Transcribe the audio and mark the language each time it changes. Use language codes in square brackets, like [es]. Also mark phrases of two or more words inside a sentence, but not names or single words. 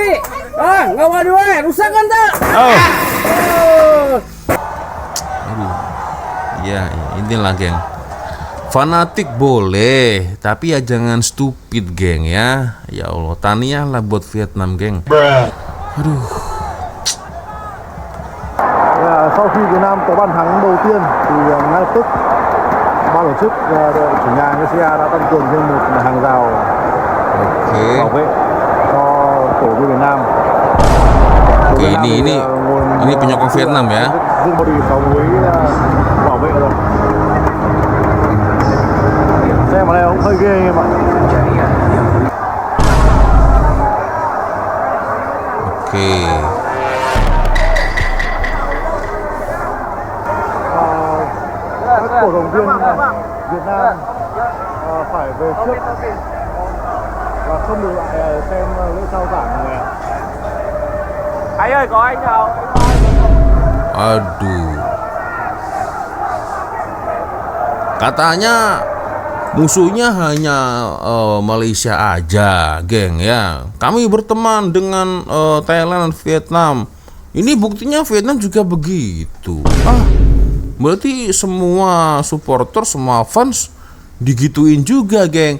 [id] Nggak waduh, rusak kan tak? Ya, inilah geng. Fanatik boleh, tapi ya jangan stupid geng ya. Ya Allah, taniah lah buat Vietnam geng. Aduh. [vi] Sau khi Việt Nam có bàn thắng đầu tiên thì ngay lập tức ban tổ chức đội chủ nhà Malaysia đã tăng cường thêm một hàng rào bảo vệ cho cổ vũ Việt Nam. [id] Oke, ini penyokong Vietnam ya. [vi] Riêng body 6 muối bảo vệ rồi. Xem ở đây cũng hơi ghê em ạ. [id] Oke. [vi] Các cổ động viên Việt Nam phải về trước và không được lại xem lễ trao giải này ạ. Anh ơi, có anh nào? [id] Aduh. Katanya musuhnya hanya Malaysia aja, geng ya. Kami berteman dengan Thailand dan Vietnam. Ini buktinya Vietnam juga begitu. Berarti semua supporter, semua fans digituin juga, geng.